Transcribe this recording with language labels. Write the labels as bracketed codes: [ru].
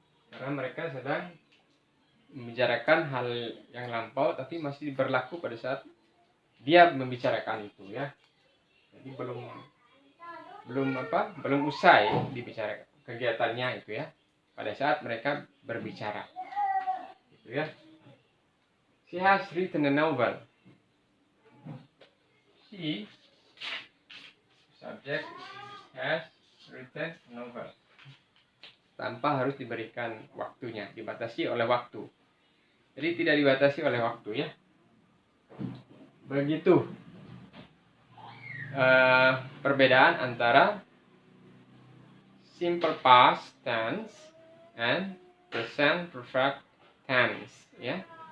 [id] Karena mereka sedang membicarakan hal yang lampau tapi masih berlaku pada saat dia membicarakan itu, ya. Jadi belum usai dibicarakan kegiatannya itu, ya, pada saat mereka berbicara, gitu, ya. [en] She has written a novel. She, subject, has written a novel. [id] Tanpa harus diberikan waktunya, dibatasi oleh waktu. Jadi tidak dibatasi oleh waktu, ya. Begitu perbedaan antara [en] simple past tense and present perfect tense [id] ya.